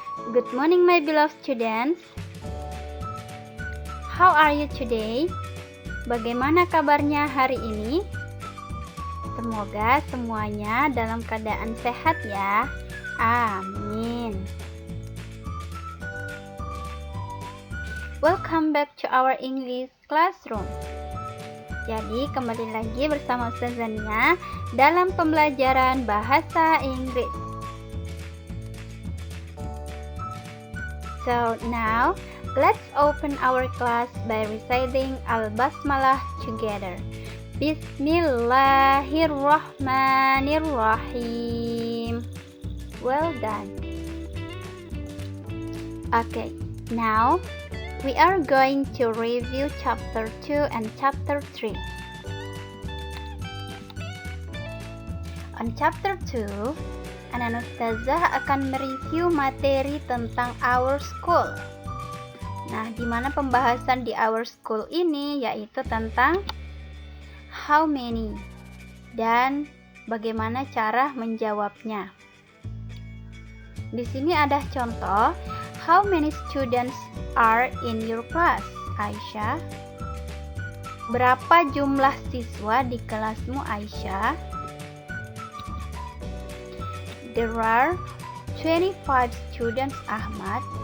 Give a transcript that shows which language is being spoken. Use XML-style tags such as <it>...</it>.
<en>Good morning my beloved students. How are you today?</en> <id>Bagaimana kabarnya hari ini? Semoga semuanya dalam keadaan sehat ya. Amin.</id> <en>Welcome back to our English classroom.</en> <id>Jadi kembali lagi bersama Ustazah Nia dalam pembelajaran bahasa Inggris.</id> <en>So now let's open our class by reciting Al-Basmalah together. Bismillahirrahmanirrahim. Well done. Okay, now we are going to review chapter 2 and chapter 3. On chapter 2,</en> <id>Anak Ustazah akan mereview materi tentang our school. Nah, di mana pembahasan di our school ini yaitu tentang how many dan bagaimana cara menjawabnya. Di sini ada contoh.</id> <en>How many students are in your class, Aisyah?</en> <id>Berapa jumlah siswa di kelasmu, Aisyah?</id> <en>There are 25 students, Ahmad.</en>